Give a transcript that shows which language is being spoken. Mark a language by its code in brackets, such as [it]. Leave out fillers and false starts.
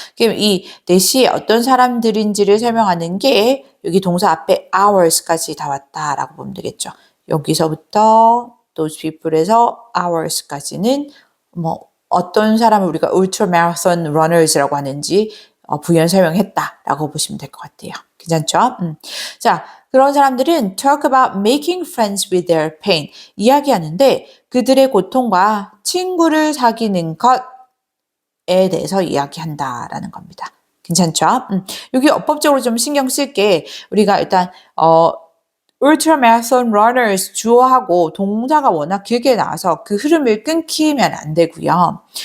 [ko] 그럼 이 대시에 어떤 사람들인지를 설명하는 게 여기 동사 앞에 hours까지 다 왔다라고 보면 되겠죠. 여기서부터 [en] those people [ko] 에서 hours까지는 뭐 어떤 사람을 우리가 ultra marathon runners라고 하는지 부연 설명했다라고 보시면 될 것 같아요. 괜찮죠? 자, 그런 사람들은 [en] talk about making friends with their pain. [ko] 이야기하는데 그들의 고통과 친구를 사귀는 것 대해서 이야기한다라는 겁니다. 괜찮죠? 여기 어법적으로 좀 신경 쓸게 우리가 일단 ultramarathon runners 주어하고 동사가 워낙 길게 나와서 그 흐름을 끊기면 안 되고요.